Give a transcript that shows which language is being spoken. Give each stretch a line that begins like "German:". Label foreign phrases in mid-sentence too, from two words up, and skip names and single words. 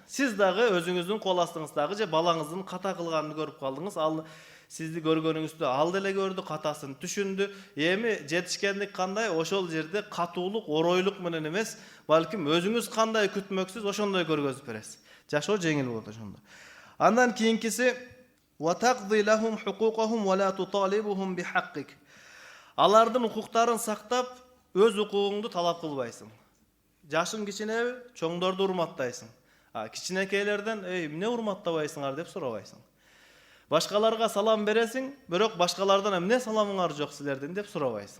Kyrgyz: Сиз дагы өзүңүздүн кол астыңыздагы же балаңыздын ката кылганын көрүп калдыңыз, ал сизди көргөнүңүздө ал деле көрдү, катасын түшүндү. Эми жетишкендик кандай? Ошол жерде катуулук, оройлук менен эмес, балким өзүңүз кандай күтмөксүз, ошондой көргөзүп бересиз. Жашоо жеңил болот ошондо. Андан кийинкиси
Arabic: وتؤدي لهم حقوقهم ولا تطالبهم بحقك.
Kyrgyz: Алардын укуктарын сактап, өз укугуңду талап кылбайсың. Жашың кичинеби, чоңдорду урматтайсың. Кичинекейлерден: "Эй, эмне урматтабайсыңар?" деп сурабайсың. Башкаларга салам бересиң, бирок башкалардан эмне саламыңар жок силердин деп сурабайсың.